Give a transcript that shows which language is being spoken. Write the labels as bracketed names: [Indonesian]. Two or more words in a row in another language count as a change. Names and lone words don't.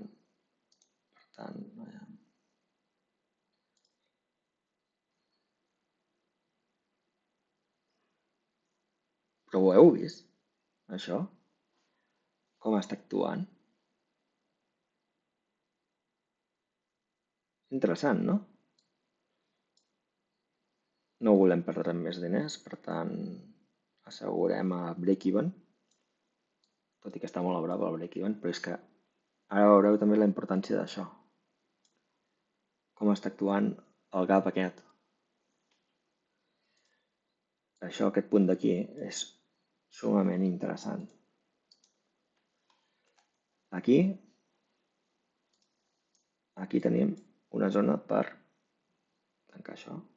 [Catalan] Per tant, però ho heu vist, això? Com està actuant? Interessant, no? No volem perdre més diners, per tant, assegurem a break-even, tot i que està molt a brava el break-even, però és que ara veureu també la importància d'això. Com està actuant el gap aquest. Això, aquest punt d'aquí, és sumament interessant. Aquí tenim una zona per tancar això.